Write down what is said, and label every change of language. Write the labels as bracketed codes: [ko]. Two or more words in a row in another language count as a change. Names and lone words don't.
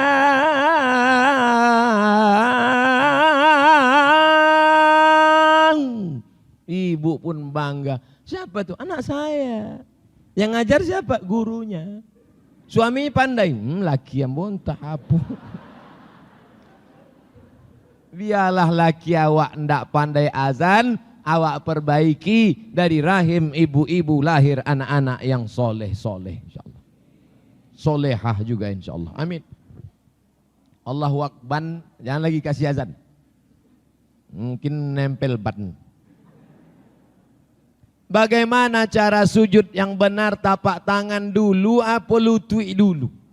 [id] Ibu pun bangga. Siapa tuh? Anak saya. Yang ngajar siapa? Gurunya. Suaminya pandai. Laki yang bontah apa? Biarlah laki awak ndak pandai azan, awak perbaiki dari rahim ibu-ibu lahir anak-anak yang soleh-soleh insyaallah. Solehah juga insyaallah. Amin. [ar] الله أكبر, [id] jangan lagi kasih azan. Mungkin nempel ban. Bagaimana cara sujud yang benar, tapak tangan dulu apa lutut dulu?